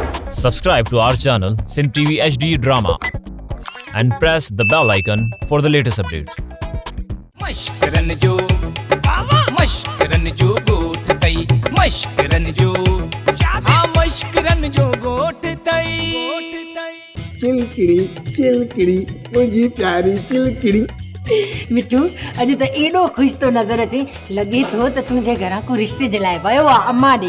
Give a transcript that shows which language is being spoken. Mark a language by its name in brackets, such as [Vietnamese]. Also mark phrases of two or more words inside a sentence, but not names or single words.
[English] Subscribe to our channel Sin TV HD Drama and press the bell icon for the latest updates. [Sindhi] मश्करन जो मश्करन जो गोठ तई मश्करन जो हाँ मश्करन जो गोठ तई चिलकिड़ी चिलकिड़ी मुझी प्यारी चिलकिड़ी। मिठू अॼु त एॾो ख़ुशि थो नज़र अचे, लॻे थो त तुंहिंजे घरां को रिश्ते जे लाइ वियो आहे अम्मा ॾे।